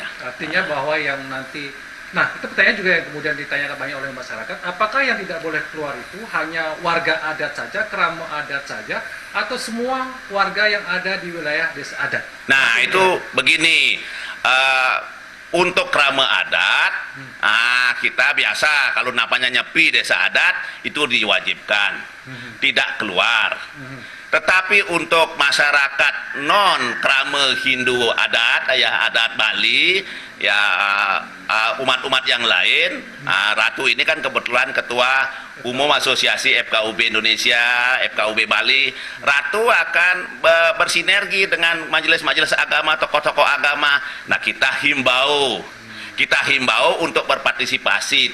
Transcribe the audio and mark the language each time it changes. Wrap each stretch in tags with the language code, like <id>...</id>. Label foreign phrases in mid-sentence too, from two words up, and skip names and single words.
<id>Artinya bahwa yang nanti, nah itu pertanyaan juga yang kemudian ditanyakan banyak oleh masyarakat, apakah yang tidak boleh keluar itu hanya warga adat saja, kerama adat saja, atau semua warga yang ada di wilayah desa adat? Nah itu begini, untuk kerama adat, kita biasa kalau namanya nyepi desa adat itu diwajibkan tidak keluar. Tetapi untuk masyarakat non krama Hindu adat, ya adat Bali, ya umat-umat yang lain, Ratu ini kan kebetulan ketua umum Asosiasi FKUB Indonesia, FKUB Bali. Ratu akan bersinergi dengan majelis-majelis agama, tokoh-tokoh agama. Nah kita himbau untuk berpartisipasi.</id>